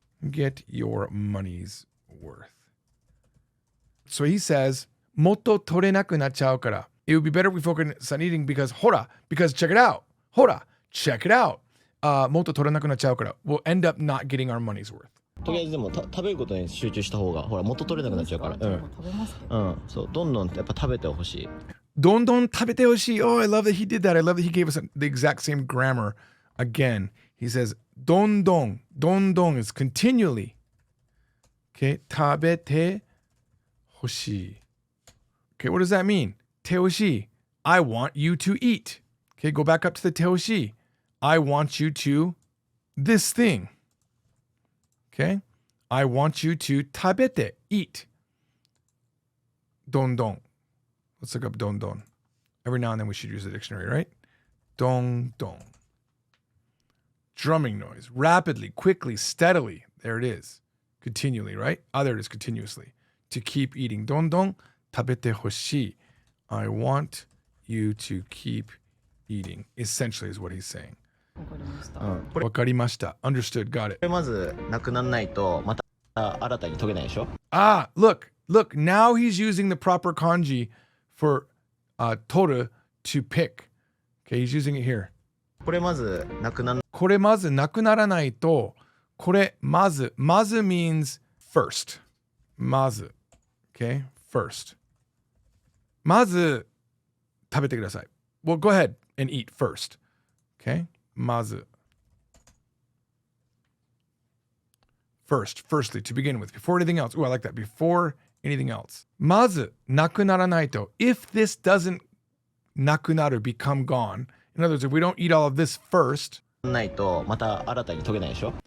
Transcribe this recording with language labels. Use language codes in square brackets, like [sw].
[en] Get your money's worth. So he says, [ja] Motto torenaku nachchau kara. [en] It would be better if we focus on eating because hora, because check it out. Hora, check it out. [ja] Motto torenaku nachchau kara. [en] We'll end up not getting our money's worth. [ja] とりあえずでも食べることに集中した方がほら元取れなくなっちゃうから。食べますけどうんそうどんどんやっぱ食べてほしい。どんどん食べてほしい. [en] Oh, I love that he did that. I love that he gave us the exact same grammar again. He says, どんどん. どんどん is continually. Okay, [ja] 食べてほしい. [en] Okay, what does that mean? てほしい.I want you to eat. Okay, go back up to the てほしい. I want you to this thing. Okay, I want you to 食べて eat. どんどん. Let's look up どんどん. Every now and then we should use the dictionary, right? どんどん.Drumming noise. Rapidly, quickly, steadily. There it is. Continually, right? There it is, continuously. To keep eating. どんどん食べてほしい. I want you to keep eating. Essentially is what he's saying. [ja] わかりましたうんわかりました. [en] Understood. Got it. [ja] これまずなくならないとまた新たに解けないでしょ。 [en] Ah, look. Now he's using the proper kanji for toru to pick. Okay, he's using it here. [ja] これまずなくなる。これまずなくならないと、これまず。 [en] まず means first. [ja] まず。 [en] Okay, first. [ja] まず食べてください。 [en] Well, go ahead and eat first. Okay, まず。 First, firstly, to begin with, before anything else. Ooh, I like that. Before anything else. [ja] まずなくならないと. [en] If this doesn't なくなる, become gone. In other words, if we don't eat all of this first, [ja] ないとまた新たに研げないでしょ。